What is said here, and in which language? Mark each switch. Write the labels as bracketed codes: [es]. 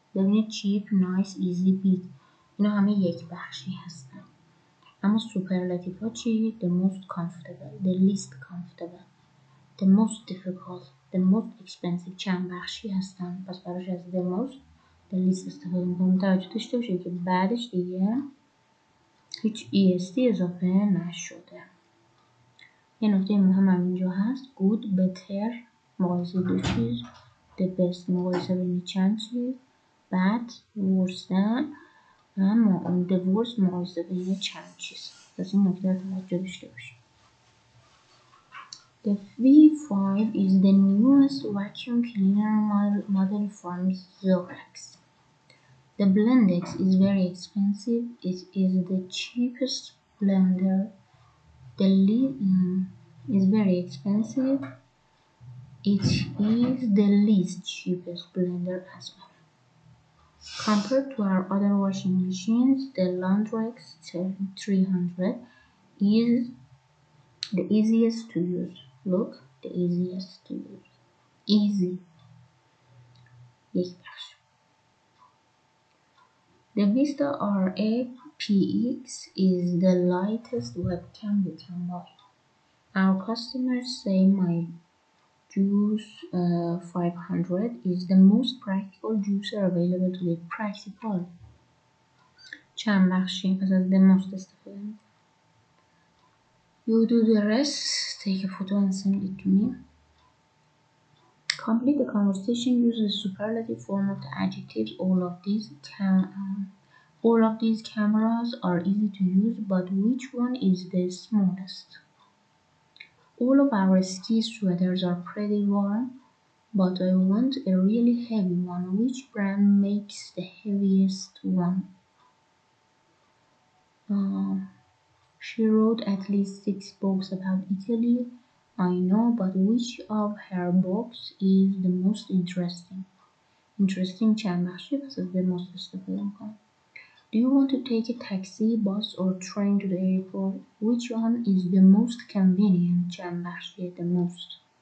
[fa] ببینید [en] cheap, nice, easy, big [fa] اینا همه یک بخشی هستن. اما [en] superlative [fa] ها چی؟ [en] the most comfortable, the least comfortable, the most difficult, the most expensive [fa] چند بخشی هستن. پس براش از the most the least استفاده میکنم. توجه داشته باشید که بعدش دیگه هیچ est اضافه نشده. یه نکته مهم هم اینجا هست [en] good, better [fa] مقایسه دو چیز، the best مقایسه بین چند چیز، [en] bad, worse than [fa] و the worst مقایسه بین چند چیز. پس این نکته رو توجه داشته باشید. [en] The V5 is the newest vacuum cleaner model from Zorex. The Blendex is very expensive. It is the cheapest blender. The lead is very expensive. It is the least cheapest blender as well. Compared to our other washing machines, the Landrex 300 is the easiest to use. Look, the easiest to use. Easy. [fa] یک بخش. [en] The Vista RA PX is the lightest webcam you can buy. Our customers say my Juice 500 is the most practical juicer available today. [fa] Practical چند بخشی پس از the most استفاده میکنم. [en] You do the rest. Take a photo and send it to me. Complete the conversation. Use the superlative form of the adjectives. All of these cameras are easy to use, but which one is the smallest? All of our ski sweaters are pretty warm, but I want a really heavy one. Which brand makes the heaviest one? She wrote at least 6 books about Italy. I know, but which of her books is the most interesting? [fa] Interesting چند بخشی پس از the most استفاده میکنم. [en] Do you want to take a taxi, bus or train to the airport? Which one is the most convenient? [fa] چند بخشی [en] the most.